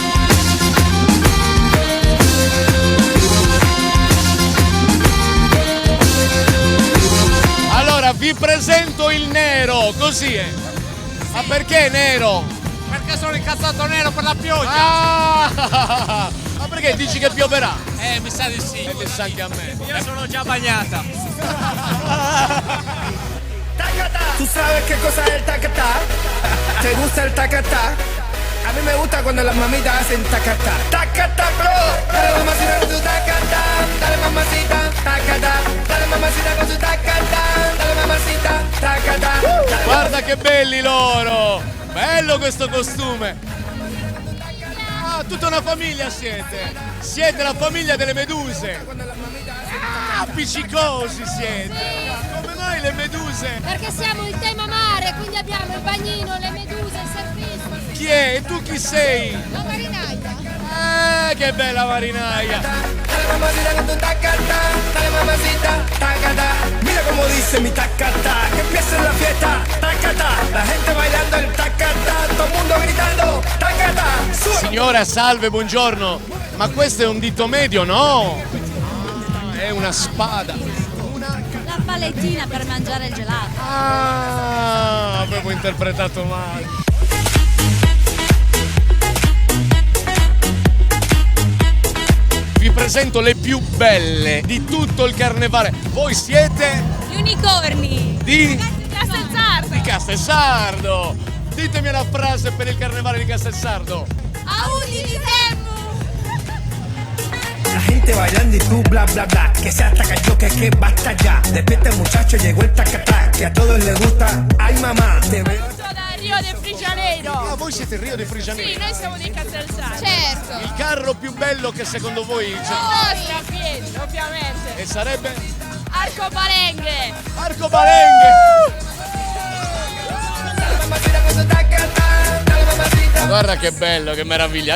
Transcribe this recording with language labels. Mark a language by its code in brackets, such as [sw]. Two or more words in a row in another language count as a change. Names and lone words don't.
[it] Allora vi presento il nero, così è. Ma perché nero? Perché sono incazzato nero per la pioggia. Ah! Ma perché dici che pioverà? Mi sa di sì. E mi sa anche a me. Io sono già bagnata. [es] ¿Tú sabes qué cosa es el tacatá? ¿Te gusta el tacatá? A mí me gusta cuando las mamitas hacen tacatá. Tacatá, bro. Dale mamacita con tu tacatá. Dale mamacita, tacatá. Dale mamacita con tu tacatá. Dale mamacita, tacatá. [it] Guarda che belli loro! Bello questo costume! Ah, tutta una famiglia siete! Siete la famiglia delle meduse! Ah, appiccicosi siete! Come mai le meduse? Perché siamo in tema mare, quindi abbiamo il bagnino, le meduse, il surfista. Chi è? E tu chi sei? La marinaia. Che bella marinaia! [es] Dale mamacita con tu tacatá. Dale mamacita, tacatá. Mira como dice mi tacatá. Que empiece la fiesta, tacatá. La gente bailando el tacatá. Todo el mundo gritando, tacatá. [it] Signora, salve, buongiorno! Ma questo è un dito medio, no? Ah, è una spada! La palettina per mangiare il gelato. Ah, avevo interpretato male! Vi presento le più belle di tutto il carnevale. Voi siete Gli unicorni. di Castelsardo. Castelsardo. Ditemi una frase per il carnevale di Castelsardo. Audi di Temmu. [es] La gente bailando y tú bla bla bla. Que se ataca yo que basta ya. Despierta muchacho, llegó el tacatá. Que a todos les gusta. Ay mamá, te veo. [it] Sono da Rio de Janeiro. Ah, voi siete Rio de Janeiro. Sì, noi siamo di Castelsardo. Certo. Il carro più bello che secondo voi c'è? Nostra a piedi, ovviamente. E sarebbe Arcobalenghe. Arcobalenghe. Guarda che bello, che meraviglia.